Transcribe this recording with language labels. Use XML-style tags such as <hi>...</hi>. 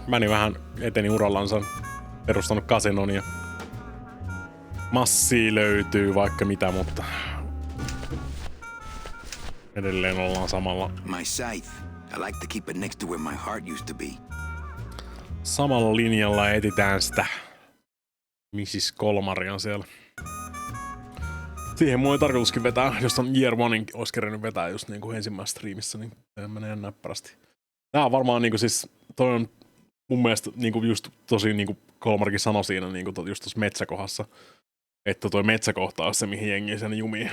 <fi>Manny vähän eteni urallansa. Perustanut kasinon ja massia löytyy vaikka mitä, mutta edelleen ollaan samalla.</fi> <en>My scythe. I like to keep it next to where my heart used to be.</en> <fi>Samalla linjalla etitään sitä Mrs. Colomaria siellä. Siihen mulla oli tarkoituskin vetää, jos on Year Onein olisi kerennyt vetää just niinku ensimmäisessä striimissä, niin tämä menee näppärästi. Tää on varmaan niinku siis, toi on mun mielestä niinku just tosi niinku Colomarkin sanoi siinä niinku just tossa metsäkohdassa, että toi metsäkohta on se, mihin jengi sen jumii.</fi>